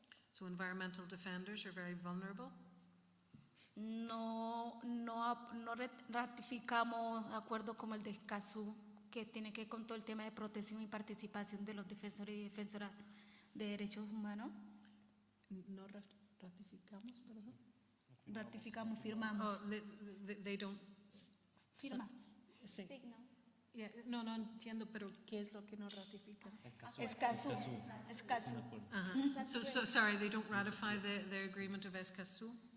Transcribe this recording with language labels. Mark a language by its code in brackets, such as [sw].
[en] So environmental defenders are very vulnerable. [es] No ratificamos acuerdos como el de Escazú, que tiene que ver con todo el tema de protección y participación de los defensores y defensoras de derechos humanos. No ratificamos, perdón. Ratificamos, firmamos. [en] Oh, they don't. [es] Firma. Sí. [en] Signal. Yeah, [es] no entiendo, pero ¿qué es lo que no ratifican? Escazú. Escazú. [en] So sorry, they don't ratify the agreement of Escazú.